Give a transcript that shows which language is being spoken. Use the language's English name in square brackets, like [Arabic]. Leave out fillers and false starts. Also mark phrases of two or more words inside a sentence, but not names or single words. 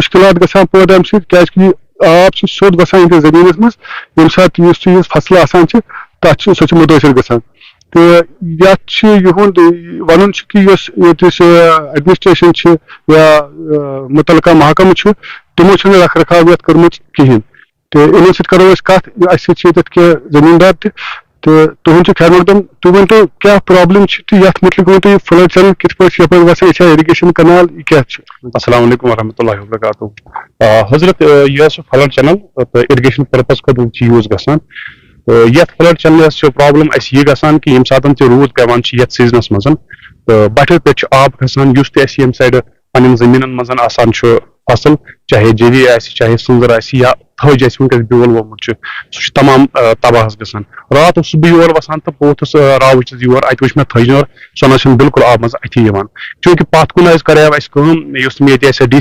[Kashmiri] مُشکِلات گژھان پٲدٕ اَمہِ سۭتۍ کیازِ کہِ یہِ آب چھُ سیوٚد وسان ییٚتہِ زٔمیٖنَس منٛز ییٚمہِ ساتہٕ یُس تہِ یُس فصلہٕ آسان چھِ تَتھ چھُ سۄ چھِ مُتٲثر گژھان تہٕ یَتھ چھِ یِہُنٛد وَنُن چھُ کہِ یۄس ییٚتِچ ایڈمِنِسٹریشن چھِ یا مُتعلقہ محکمہٕ چھُ تِمو چھِنہٕ رکھ رکھاو یَتھ کٔرمٕژ کِہیٖنۍ تہٕ یِمن سۭتۍ کرو أسۍ کَتھ اَسہِ سۭتۍ چھِ ییٚتٮ۪تھ کینٛہہ زٔمیٖندار تہِ تہٕ تُہُنٛد چھُ خیر مقدم تُہۍ ؤنۍتو کیٛاہ پرابلم چھِ تہٕ یَتھ مُتعلِق ؤنۍتو یہِ [English] flood channel [Kashmiri] کِتھ پٲٹھۍ چھِ یپٲرۍ وسان یہِ چھا [English] irrigation canal [Kashmiri] یہِ کیٛاہ چھُ؟ [Arabic] السلام علیکم ورحمۃ اللہ وبرکاتہ [Kashmiri] حضرت یہ [English] flood channel [Kashmiri] تو [English] irrigation purpose [Kashmiri] خٲطرٕ چھِ یوٗز گژھان یتھ [English] flood channels [Kashmiri] چھِ پرابلم اَسہِ یہِ گژھان کہِ ییٚمہِ ساتہٕ تہِ روٗد پیوان چھِ یتھ سیٖزنس منٛز تہٕ بٹھٮ۪و پٮ۪ٹھ چھُ آب کھسان یُس تہِ اَسہِ ییٚمہِ سایڈٕ پنٕنٮ۪ن زٔمیٖنن منٛز آسان چھُ فصل چاہے جٔوی آسہِ چاہے سٕنٛزر آسہِ یا تھٔج آسہِ وٕنکیٚس بیول ووٚمُت چھُ سُہ چھُ تمام تباہ حظ گژھان راتھ اوسُس بہٕ یور وسان تہٕ بہٕ ووتھُس راوٕچس یور اَتہِ وٕچھ مےٚ تھٔج نٲر سۄ نہ چھنہٕ بالکل آب منٛز اَتھی یِوان چوٗنکہِ پتھ کُن حظ کریاو اَسہِ کٲم یُس مےٚ ییٚتہِ اَسہِ ڈی